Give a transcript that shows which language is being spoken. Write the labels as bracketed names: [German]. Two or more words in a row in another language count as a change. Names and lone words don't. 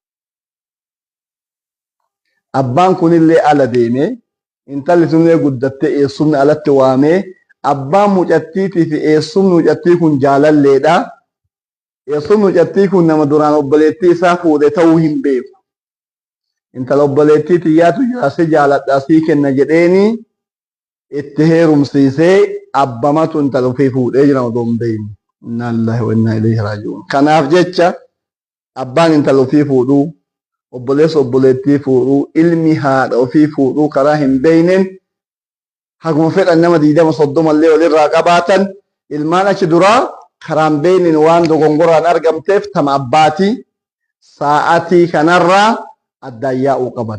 [Oromo] Abbaan kunillee ala deemee intalli sunillee guddattee eessumni alatti waamee abbaan mucattiitii fi eessumni mucattii kun jaalalleedha. Eessumni mucattii kun nama duraan obboleettii isaa fuudhe ta'uu hin beeku. Intala obboleettii xiyyaatu jiraasee jaaladhaa sii kenna jedheeni itti heerumsiisee abbamatu intala ofii fuudhee jira odoo hin beekne. [Arabic] إنا لله وإنا إليه راجعون. [Oromo] Kanaaf jecha abbaan intala ofii fuudhuu obboleessa obboleettii fuudhuu ilmi haadha ofii fuudhuu karaa hin beekneen haguma fedhan nama 20-30 illee walirraa qabaatan ilmaan achi duraa karaan beekneen waan dogongoraan argamteef tama abbaatii sa'aatii kanarraa addaan yaa'uu qaban.